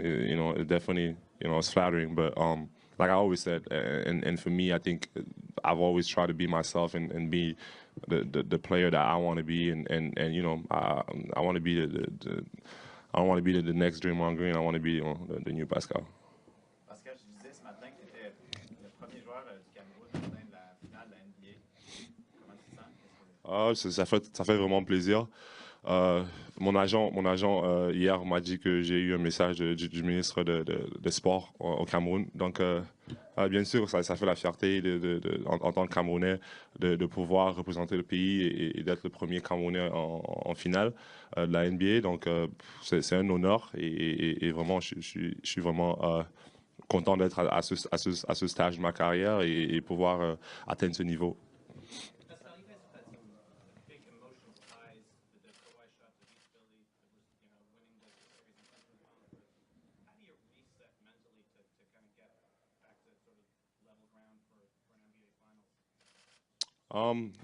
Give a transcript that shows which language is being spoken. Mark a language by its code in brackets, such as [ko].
[en] It definitely it's flattering. But like I always said, and for me, I think I've always tried to be myself and be the player that I want to be, and I want to be I don't want to be the next Draymond Green. I want to be the new Pascal. [fr] Pascal, je disais ce matin que tu étais le premier joueur du Cameroun à atteindre la finale de la NBA. Comment tu te sens? Ça fait vraiment plaisir. Mon agent hier m'a dit que j'ai eu un message du ministre de Sport au Cameroun. Donc, bien sûr, ça fait la fierté en tant que Camerounais de pouvoir représenter le pays et d'être le premier Camerounais en finale de la NBA. Donc, c'est un honneur et vraiment, je suis vraiment content d'être à ce stage de ma carrière et pouvoir atteindre ce niveau. [en] Pascal, you guys have had some big emotional ties. The Kawhi shot, the beat Philly, winning the series in Central Finals. How do you reset mentally to kind of get back to sort of level ground for an NBA Finals?